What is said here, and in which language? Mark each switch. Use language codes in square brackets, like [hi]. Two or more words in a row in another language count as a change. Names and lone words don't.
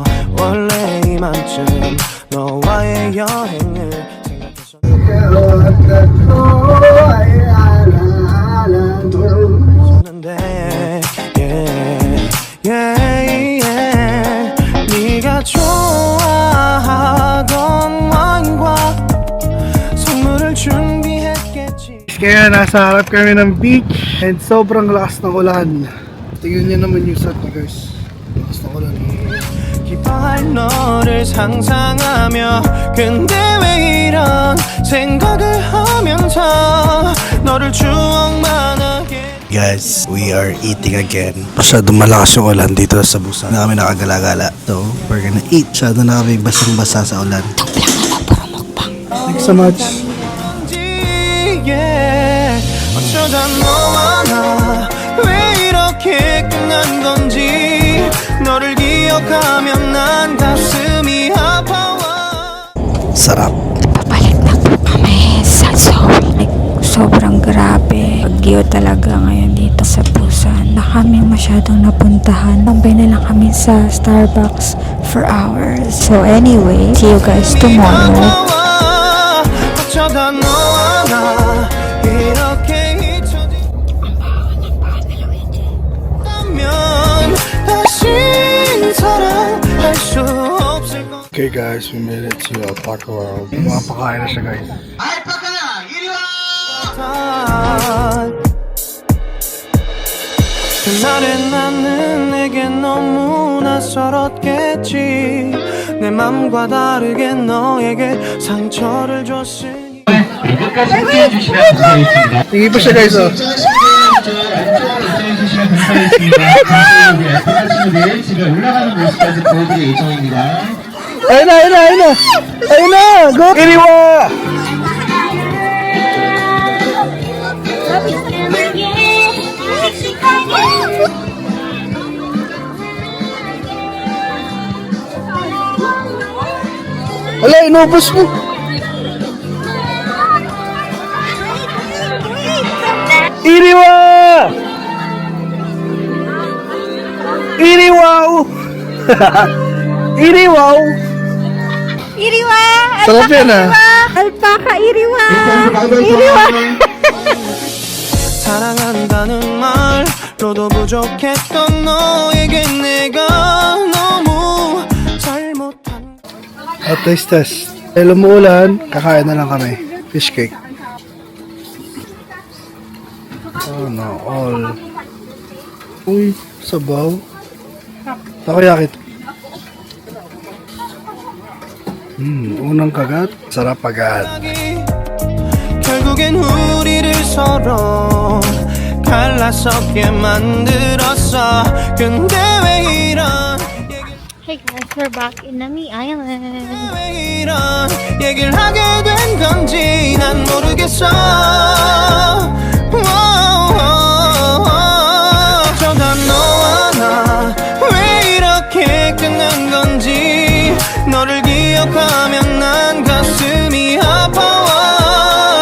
[ko] 원래 이만쯤 너와의 여행을 생각해서 네가 좋아하던 와인과 선물을 준비했겠지. [tl] Kaya nasa harap kami ng [en] beach and [tl] sobrang lakas ng ulan. Tingnan niyo naman yung set niya guys. Lakas ng ulan. [ko] 기뻐할 너를 상상하며 근데 왜 이런 생각을 하면서 너를 추억만 하게. [en] Guys, we are eating again. [tl] Masyadong malakas yung ulan dito sa Busan. Na kami nakagala-gala. [en] So, we're gonna eat. [tl] Masyado na kami basang-basa sa ulan. [en] Thanks so much. [ko] 어쩌다 너와 나 왜 이렇게 끝난 건지 너를 기억하면 난 가슴이 아파와. [tl] Sarap. Papalit na po kami sa Seoul. Sobrang grabe. Bagyo talaga ngayon dito sa Busan. Na kami masyadong napuntahan. Tambay na lang kami sa Starbucks [en] for hours. So anyway, see you guys tomorrow. [ko] 아파와. 어쩌다 너와 나 이렇게 잊혀지면 다신 사랑할 수 없을 것. [en] Okay guys, we made it to Alpaca World. [tl] Mapakain na siya guys. [ko] 그날의 나는 내게 너무 낯설었겠지. 내 맘과 다르게 너에게 상처를 줬으니. 끝까지 함께해 주시면 감사하겠습니다. [tl] Tingin pa siya guys oh. [ko] 친구들 지금 올라가는 모습까지 보여드릴 예정입니다. [tl] Ayun na, ayun na, ayun na! Ayun na! Go! Iriwa! Wala, inubos mo! Iriwa! Iriwaw! Iriwaw! Iriwa! Sarap yan ah! Alpaca iriwa! Iriwa! [ko] 사랑한다는 말로도 부족했던 너에게 내가 너무 잘못한. [en] Taste test. [tl] Dahil umuulan, kakain na lang kami. [en] Fish cake. Oh no, all. [tl] Uy, sabaw. Takoyaki. Unang kagat, sarap agad. [ko] 결국엔 우리를 서로 갈라서게 만들었어. 근데 왜 이런 [en] Hey guys, we're back in Nami Island. [ko] 왜 이런 얘기를 하게 된 건지 난 모르겠어. 어쩌다 너와 나 왜 이렇게 끝난 건지 너를 기억하면 난 가슴이 아파와.